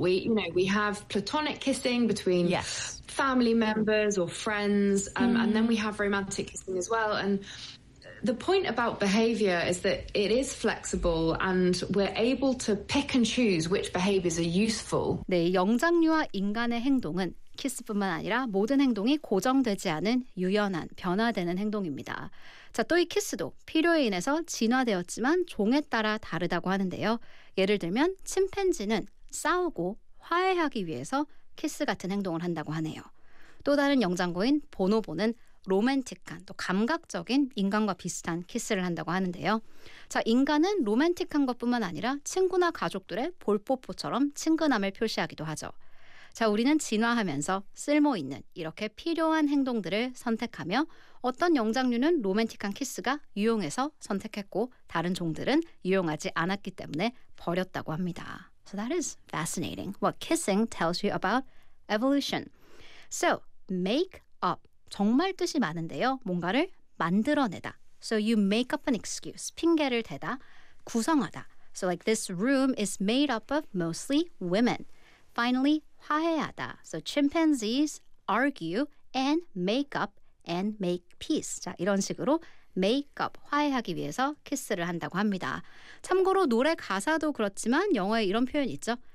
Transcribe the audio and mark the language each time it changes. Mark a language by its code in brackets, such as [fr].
[en] We, you know, we have platonic kissing between family members or friends, and then we have romantic kissing as well. And the point about behavior is that it is flexible and we're able to pick and choose which behaviors are useful. [ko] 네, 영장류와 인간의 행동은 키스뿐만 아니라 모든 행동이 고정되지 않은 유연한 변화되는 행동입니다. 자, 또 이 키스도 필요에 인해서 진화되었지만 종에 따라 다르다고 하는데요. 예를 들면 침팬지는 싸우고 화해하기 위해서 키스 같은 행동을 한다고 하네요. 또 다른 영장고인 보노보는 로맨틱한 또 감각적인 인간과 비슷한 키스를 한다고 하는데요. 자, 인간은 로맨틱한 것뿐만 아니라 친구나 가족들의 볼뽀뽀처럼 친근함을 표시하기도 하죠. 자, 우리는 진화하면서 쓸모있는 이렇게 필요한 행동들을 선택하며 어떤 영장류는 로맨틱한 키스가 유용해서 선택했고 다른 종들은 유용하지 않았기 때문에 버렸다고 합니다. [en] So that is fascinating what kissing tells you about evolution. So make up, [ko] 정말 뜻이 많은데요. 뭔가를 만들어내다. [en] So you make up an excuse, [ko] 핑계를 대다, 구성하다. [en] So like this room is made up of mostly women. Finally, [ko] 화해하다. [en] So chimpanzees argue and make up and make peace. [ko] 자, 이런 식으로 make up, 화해하기 위해서 키스를 한다고 합니다. 참고로 노래 가사도 그렇지만 영어에 이런 표현이 있죠.